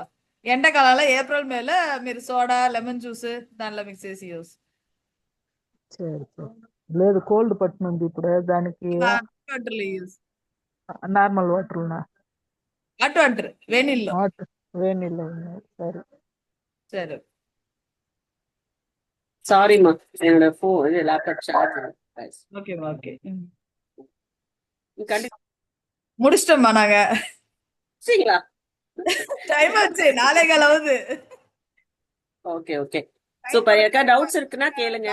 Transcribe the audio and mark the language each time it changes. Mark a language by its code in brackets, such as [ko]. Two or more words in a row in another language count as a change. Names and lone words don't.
[te] ఎండాకాలంలో ఏప్రిల్ మేలో మీరు [en] soda lemon juice [te] దానిలో మిక్స్ చేసి యూస్. సరే సరే, లేదు కోల్డ్ పట్టునుంది ఇప్పుడు దానికి [en] hot water use. normal water [te] ఉన్నా [en] hot water [te] వేణిల్లో. హాట్ వేడి నీళ్ళు ఉన్నాయి. సరే సరే, [ta] சாரிம்மா, என்னோட இது [en] laptop charge. okay okay. [ta] கண்டிப்பா முடிச்சிட்டோம்மா நாங்க. சரிங்களா? டைம் ஆச்சு, 4:15 [en] okay okay super. [ta] யாருக்கா டவுட்ஸ் இருக்குன்னா கேளுங்க.